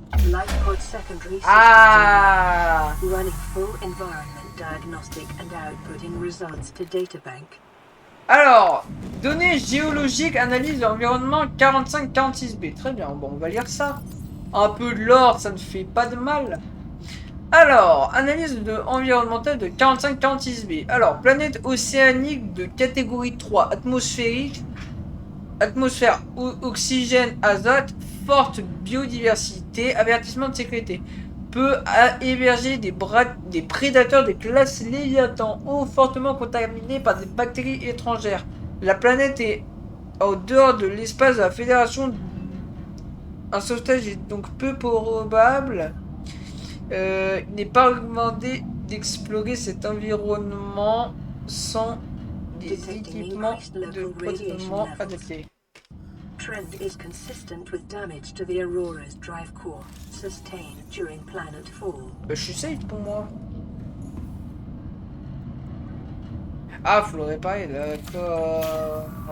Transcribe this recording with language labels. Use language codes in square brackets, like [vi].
[en] Lightpod secondary systems Ah! online. Running full environment diagnostic and outputting results to databank. [fr] Alors, données géologiques, analyse de l'environnement 45-46B. Très bien, bon, on va lire ça. Un peu de l'or, ça ne fait pas de mal. Alors, analyse environnementale de 45-46B. Alors, planète océanique de catégorie 3, atmosphérique, atmosphère, oxygène, azote, forte biodiversité, avertissement de sécurité. Peut héberger des prédateurs de classe Léviathan, eau fortement contaminée par des bactéries étrangères. La planète est au dehors de l'espace de la Fédération. Un sauvetage est donc peu probable. Il n'est pas recommandé d'explorer cet environnement sans des équipements de protection adaptés. [en] Trend is consistent with damage to the Aurora's drive core, sustained during planet fall. [fr] Je suis safe pour moi. Ah, faut le réparer, d'accord.